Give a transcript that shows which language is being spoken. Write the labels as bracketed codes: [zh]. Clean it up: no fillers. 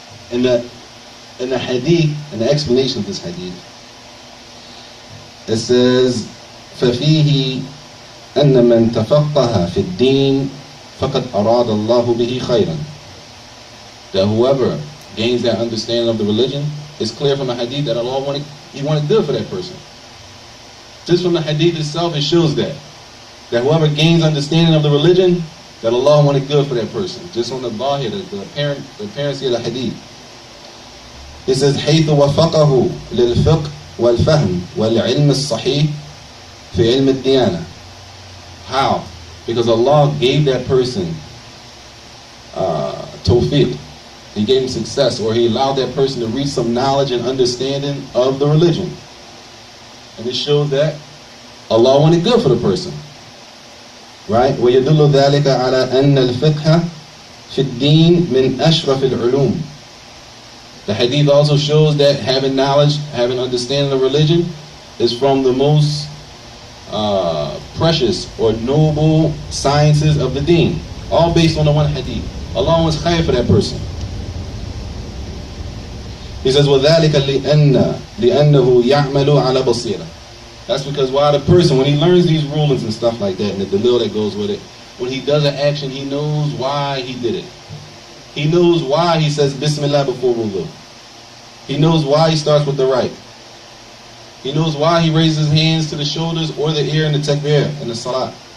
[en] In the hadith, in the explanation of this hadith, it says, [ar] فَفِيهِ أَنَّ مَنْ تَفَقَّهَ فِي الدِّينِ فَقَدْ أَرَادَ اللَّهُ بِهِ خَيْرًا. [en] That whoever gains that understanding of the religion, it's clear from the hadith that Allah wanted good for that person. Just from the hadith itself, it shows that whoever gains understanding of the religion, that Allah wanted good for that person. Just on the zahir, the apparency of the hadith. It says, [ar] حيث وفقه للفقه والفهم والعلم الصحيح في علم الديانة. [en] How? Because Allah gave that person tawfiq. He gave him success, or He allowed that person to reach some knowledge and understanding of the religion. And it shows that Allah wanted good for the person. Right? [ar] ويدل ذلك على أن الفقه في الدين من أشرف العلوم. [en] The hadith also shows that having knowledge, having understanding of religion is from the most precious or noble sciences of the deen. All based on the one hadith. Allah wants khair for that person. He says, [ar] وَذَلِكَ لِأَنَّهُ يَعْمَلُ عَلَى بَصِيرَةٍ. [en] That's because why the person, when he learns these rulings and stuff like that, and the dalil that goes with it, when he does an action, he knows why he did it. He knows why he says Bismillah before wudu. He knows why he starts with the right. He knows why he raises his hands to the shoulders or the ear in the takbir, in the salat.